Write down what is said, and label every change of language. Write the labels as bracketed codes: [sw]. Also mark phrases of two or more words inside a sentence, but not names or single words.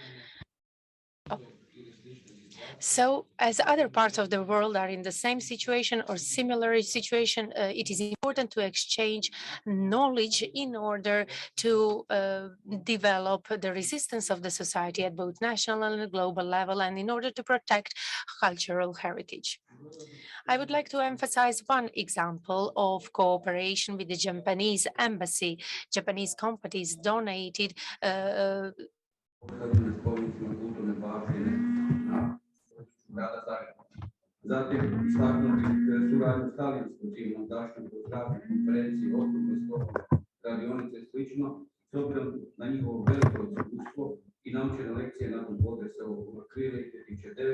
[en] So as other parts of the world are in the same situation or similar situation, it is important to exchange knowledge in order to develop the resistance of the society at both national and global level, and in order to protect cultural heritage. I would like to emphasize one example of cooperation with the Japanese embassy. Japanese companies donated [hr] Zatim istaknuti suradnju s talijanskom civilnom zaštitom, zdravlje, konferencije, okrugle stolove, radionice i slično, s obzirom na njihovo veliko iskustvo i naučene lekcije nakon potresa u Krili 2009.